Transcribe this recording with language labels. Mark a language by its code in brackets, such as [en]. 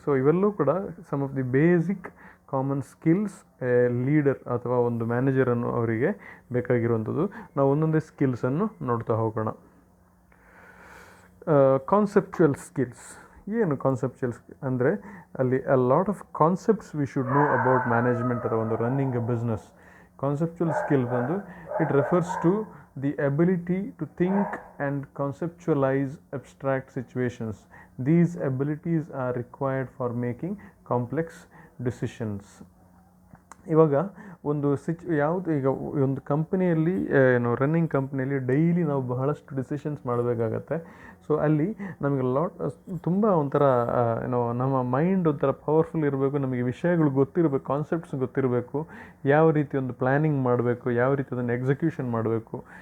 [kn] So ಇವೆಲ್ಲವೂ ಕೂಡ [en] some of the basic common skills [kn] leader ಅಥವಾ ಒಂದು ಮ್ಯಾನೇಜರನ್ನು ಅವರಿಗೆ ಬೇಕಾಗಿರುವಂಥದ್ದು. ನಾವು ಒಂದೊಂದೇ ಸ್ಕಿಲ್ಸನ್ನು ನೋಡ್ತಾ ಹೋಗೋಣ. Conceptual skills. ಏನು ಕಾನ್ಸೆಪ್ಚುವಲ್ ಅಂದರೆ ಅಲ್ಲಿ [en] a lot of concepts we should know about management [kn] ಅಥವಾ ಒಂದು running A business. Conceptual skill ಬಂದು [en] It refers to the ability to think and conceptualize abstract situations. These abilities are required for making complex decisions. [kn] ಇವಾಗ ಒಂದು ಯಾವುದು ಈಗ ಒಂದು ಕಂಪನಿಯಲ್ಲಿ running ಕಂಪ್ನಿಯಲ್ಲಿ ಡೈಲಿ ನಾವು ಬಹಳಷ್ಟು ಡಿಸಿಷನ್ಸ್ ಮಾಡಬೇಕಾಗತ್ತೆ. ಸೊ ಅಲ್ಲಿ ನಮಗೆ ತುಂಬ ಒಂಥರ ನಮ್ಮ ಮೈಂಡ್ ಒಂಥರ ಪವರ್ಫುಲ್ ಇರಬೇಕು, ನಮಗೆ ವಿಷಯಗಳು ಗೊತ್ತಿರಬೇಕು, ಕಾನ್ಸೆಪ್ಟ್ಸ್ ಗೊತ್ತಿರಬೇಕು, ಯಾವ ರೀತಿ ಒಂದು ಪ್ಲ್ಯಾನಿಂಗ್ ಮಾಡಬೇಕು, ಯಾವ ರೀತಿ ಅದನ್ನು ಎಕ್ಸಿಕ್ಯೂಷನ್ ಮಾಡಬೇಕು.